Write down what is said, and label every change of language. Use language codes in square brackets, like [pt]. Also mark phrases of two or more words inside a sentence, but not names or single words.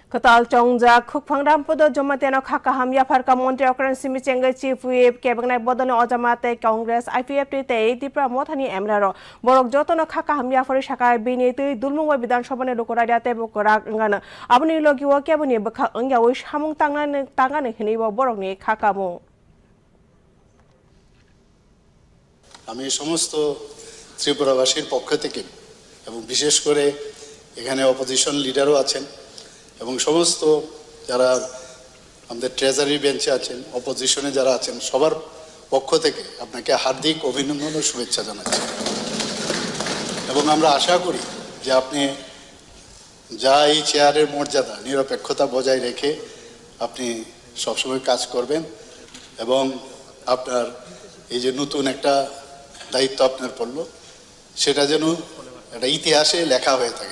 [trp] Katal Chongja Khukphangram Podo Jomateno Khaka Hamya Pharka Montre Okran Simi Chenga [en] Chief Whip [trp] Kebangnai Bodone Ojamate Congress IPF Te Dipra Mothani Emlaro Borok Jotono Khaka Hamya Phori Shaka Bini Tui Dulmungwa Bidan Shobane Lokorada Te Bokora Ngana Abuni Logi Wakebuni Baka Ungya Wish Hamung Tangane Hinibo Borokni Khakamu [bn] আমি সমস্ত ত্রিপুরাবাসীর পক্ষ থেকে এবং বিশেষ করে এখানে [en] opposition leader [bn] আছেন এবং সমস্ত যারা আমাদের [en] treasury bench [bn] আছেন অপোজিশনে যারা আছেন সবার পক্ষ থেকে আপনাকে হার্দিক অভিনন্দন ও শুভেচ্ছা জানাচ্ছি এবং আমরা আশা করি যে আপনি যা এই চেয়ারের মর্যাদা নিরপেক্ষতা বজায় রেখে আপনি সবসময় কাজ করবেন এবং আপনার এই যে নতুন একটা দায়িত্ব আপনার পড়লো সেটা যেন একটা ইতিহাসে লেখা হয়ে থাকে